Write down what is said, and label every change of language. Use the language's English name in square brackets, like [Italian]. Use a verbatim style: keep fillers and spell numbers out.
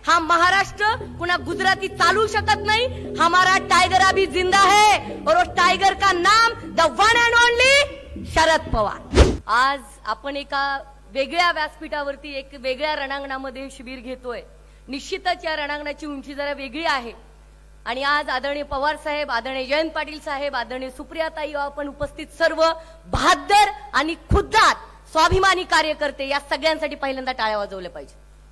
[Marathi] हा महाराष्ट्र पुन्हा गुजराती चालू शकत नाही. [Hindi] हमारा टायगर अभी जिंदा है और उस टायगर का नाम [English] the one and only [Hindi] Sharad Pawar. [Marathi] आज आपण एका वेगळ्या व्यासपीठावरती एक वेगळ्या रणांगणामध्ये शिबिर घेतोय. निश्चितच या रणांगणाची उंची जरा वेगळी आहे आणि आज आदरणीय पवार साहेब, आदरणीय जयंत पाटील साहेब, आदरणीय सुप्रियाताई, आपण उपस्थित सर्व बहादर आणि खुद्दार स्वाभिमानी कार्यकर्ते या सगळ्यांसाठी पहिल्यांदा टाळ्या वाजवल्या पाहिजे.